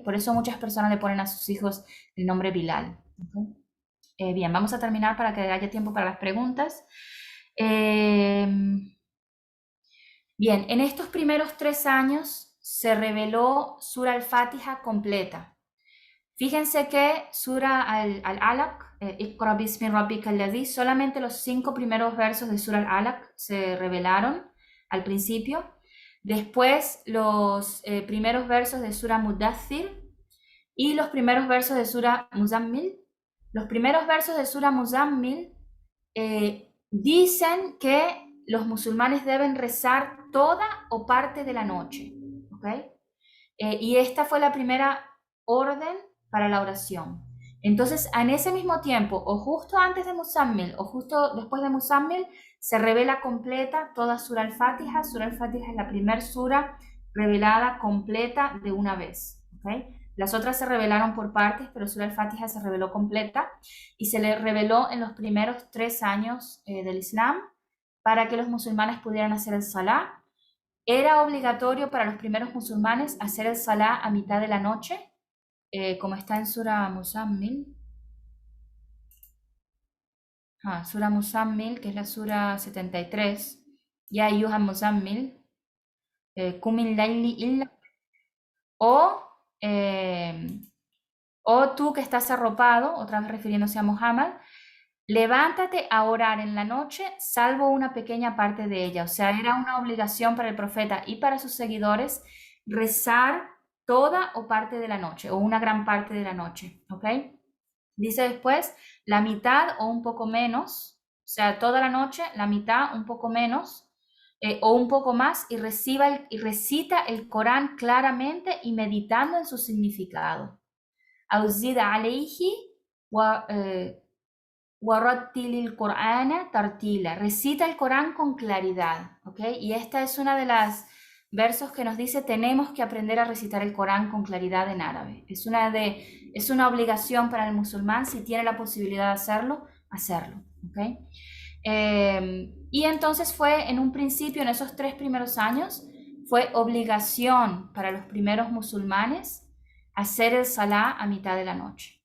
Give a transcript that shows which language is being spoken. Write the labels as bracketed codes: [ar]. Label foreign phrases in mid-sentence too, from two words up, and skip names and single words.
[es] Por eso muchas personas le ponen a sus hijos el nombre Bilal. ¿Okay? Bien, vamos a terminar para que haya tiempo para las preguntas. Bien, en estos primeros 3 años se reveló Sura al-Fatiha completa. Fíjense que Sura al-Alaq, [ar] اقرأ باسم ربك الذي, [es] solamente los 5 primeros versos de Sura al-Alaq se revelaron al principio. Después los primeros versos de Sura Mudaththir y los primeros versos de Sura Muzammil. Los primeros versos de Sura Muzammil dicen que los musulmanes deben rezar toda o parte de la noche. ¿Okay? Y esta fue la primera orden para la oración. Entonces, en ese mismo tiempo, o justo antes de Muzammil, o justo después de Muzammil, se revela completa toda Sura al-Fatiha. Sura al-Fatiha es la primera sura revelada completa de una vez. ¿Okay? Las otras se revelaron por partes, pero Sura al-Fatiha se reveló completa y se le reveló en los primeros 3 años del Islam para que los musulmanes pudieran hacer el Salah. Era obligatorio para los primeros musulmanes hacer el Salah a mitad de la noche, como está en Sura Muzammil. Sura Muzammil, que es la Sura 73. [ar] يا أيها المزمل قم الليل إلا. [es] O tú que estás arropado, otra vez refiriéndose a Muhammad, levántate a orar en la noche, salvo una pequeña parte de ella. O sea, era una obligación para el profeta y para sus seguidores rezar toda o parte de la noche, o una gran parte de la noche. ¿Ok? Dice después, la mitad o un poco menos, o sea, toda la noche, la mitad, un poco menos, o un poco más, y recita el Corán claramente y meditando en su significado. [ar] أو زد عليه ورتل القرآن ترتيلا. [es] Recita el Corán con claridad, ¿ok? Y esta es una de las versos que nos dice tenemos que aprender a recitar el Corán con claridad en árabe. Es una obligación para el musulmán, si tiene la posibilidad de hacerlo, hacerlo. ¿Okay? Y entonces fue en un principio, en esos 3 primeros años, fue obligación para los primeros musulmanes hacer el Salah a mitad de la noche.